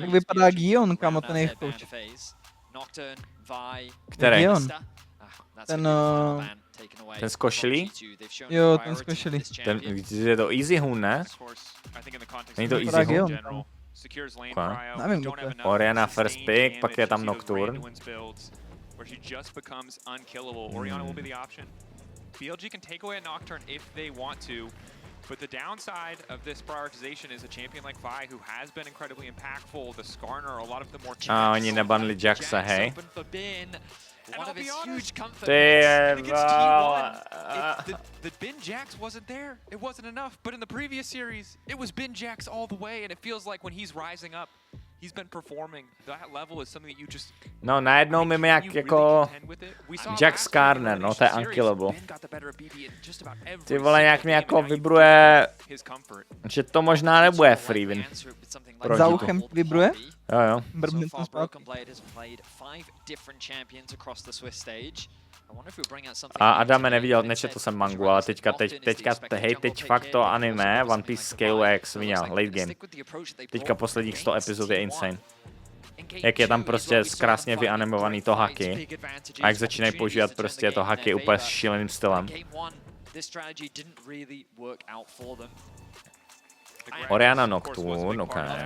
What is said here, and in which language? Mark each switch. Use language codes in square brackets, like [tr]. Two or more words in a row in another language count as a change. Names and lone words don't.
[cs] tak vypadá Gion, kámo, ten jejich coach. Který? Gion. Ten z košilí? Jo, ten z košilí. Ten, je to Easy Hun, ne? Není to Vypadá Easy Hun? Gion. Okay. Nevím, kdo to je. Oriana first pick, pak je tam Nocturne. [en] BLG can take away a Nocturne if they want to, but the downside of this prioritization is a champion like Vi who has been incredibly impactful. The Skarner, a lot of the more [cs] A oni nebanli Jaxa, hej. [en] One of his huge comfort [cs] Ty [en] against T1. The Bin Jax wasn't there. It wasn't enough. But in the previous series, it was Bin Jax all the way, and it feels like when he's rising up, he's been performing. That level is something that you just... [cs] No, najednou mi jak jako Jack Skarner, no to je unkillable. Ty vole, nějak mě jako vibruje, že to možná nebude [en] free win. [cs] Za uchem vibruje? Jo. Brbne to zpátky. A Adame neviděl, nečetl jsem mangu, ale teď fakt to anime, One Piece scale jak svině, [en] late game. [cs] Teďka posledních 100 epizod je insane. Jak je tam prostě krásně vyanimovaný to haky a jak začínají používat prostě to haky úplně s šíleným stylem. Oriana Nocturne, ok.